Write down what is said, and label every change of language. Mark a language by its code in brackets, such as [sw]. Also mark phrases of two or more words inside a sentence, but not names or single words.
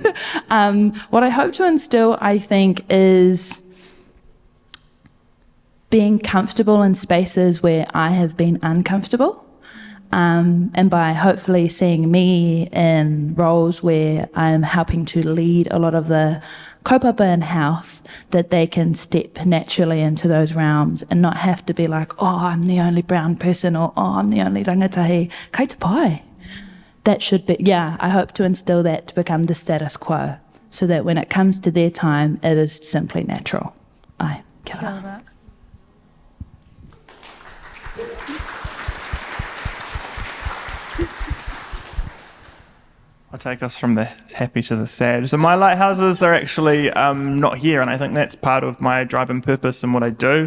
[en] What I hope to instill, I think, is being comfortable in spaces where I have been uncomfortable, and by hopefully seeing me in roles where I'm helping to lead a lot of the kaupapa in health, that they can step naturally into those realms and not have to be like, oh, I'm the only brown person, or oh, I'm the only rangatahi. [mi] Kei te pai. [en] That should be, I hope to instill that to become the status quo, so that when it comes to their time, it is simply natural. [mi] Ai, kia ora. [en] I'll take us from the happy to the sad. So my lighthouses are actually not here, and I think that's part of my drive and purpose and what I do.